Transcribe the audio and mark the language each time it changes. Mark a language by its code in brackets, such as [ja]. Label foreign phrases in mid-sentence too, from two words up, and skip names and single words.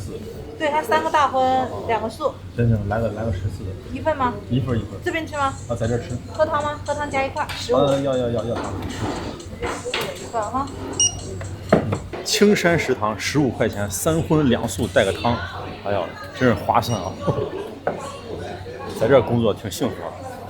[zh] 對，它3個大葷，2個素。行，來個14的。一份嗎？一份。這邊吃嗎？啊，在這吃。喝湯嗎？喝湯加1塊，15。要湯。一份哈。青山食堂15塊錢，3葷2素帶個湯，哎呀，真是划算啊！在這工作挺幸福啊。